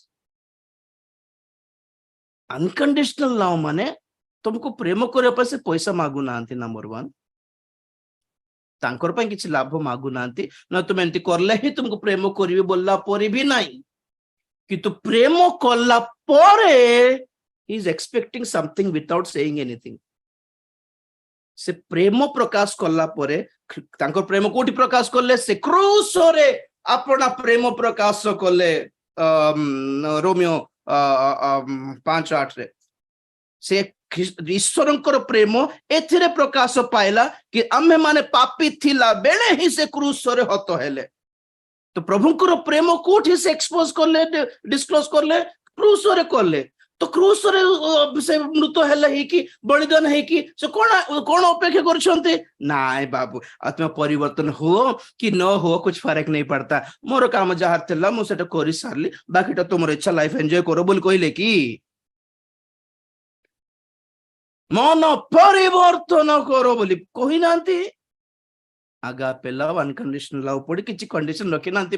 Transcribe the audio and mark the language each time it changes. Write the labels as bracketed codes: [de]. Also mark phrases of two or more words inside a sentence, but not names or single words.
[en] unconditional love [or] ମାନେ ତମକୁ ପ୍ରେମ କରିବା ପାଇଁ ସେ ପଇସା ମାଗୁନାହାନ୍ତି, ନମ୍ବର 1। ତାଙ୍କର ପାଇଁ କିଛି ଲାଭ ମାଗୁନାହାନ୍ତି, ନା ତୁମେ ଏମିତି କଲେ ହିଁ ତୁମକୁ ପ୍ରେମ କରିବି ବୋଲିଲା ପରେ ବି ନାହିଁ। କିନ୍ତୁ ପ୍ରେମ କଲା ପରେ [en] he is expecting something without saying anything. [or] ସେ ପ୍ରେମ ପ୍ରକାଶ କଲା ପରେ ତାଙ୍କର ପ୍ରେମ କୋଉଠି ପ୍ରକାଶ କଲେ? ସେ କ୍ରୁଶରେ ଆପଣା ପ୍ରେମ ପ୍ରକାଶ କଲେ। ରୋମିଓ 5:8 ସେ ଈଶ୍ୱରଙ୍କର ପ୍ରେମ ଏଥିରେ ପ୍ରକାଶ ପାଇଲା କି ଆମେ ମାନେ ପାପୀ ଥିଲା ବେଳେ ହିଁ ସେ କ୍ରୁଶରେ ହତ ହେଲେ। ତ ପ୍ରଭୁଙ୍କର ପ୍ରେମ କୋଉଠି ସେ ଏକ୍ସପୋଜ କଲେ, ଡିସକ୍ଲୋଜ କଲେ? କ୍ରୁଶରେ କଲେ। ତ କ୍ରୁଶରେ ସେ ମୃତ ହେଲେ ହେଇକି, ବଳିଦାନ ହେଇକି ସେ କଣ ଅପେକ୍ଷା କରୁଛନ୍ତି? ନାଇଁ ବାବୁ, ତୁମେ ପରିବର୍ତ୍ତନ ହୁଅ କି ନ ହୁଅ [hi] कुछ फ़र्क नहीं पड़ता, [or] ମୋର କାମ ଯାହା ଥିଲା ମୁଁ ସେଟା କରି ସାରିଲି, ବାକିଟା ତୁମର ଇଚ୍ଛା, [en] life enjoy [or] କର ବୋଲି କହିଲେ କି? ମନ ପରିବର୍ତ୍ତନ କର ବୋଲି କହିନାହାନ୍ତି। [en] agape love, unconditional love [or] ପଡି କିଛି କଣ୍ଡିସନ ରଖିନାହାନ୍ତି।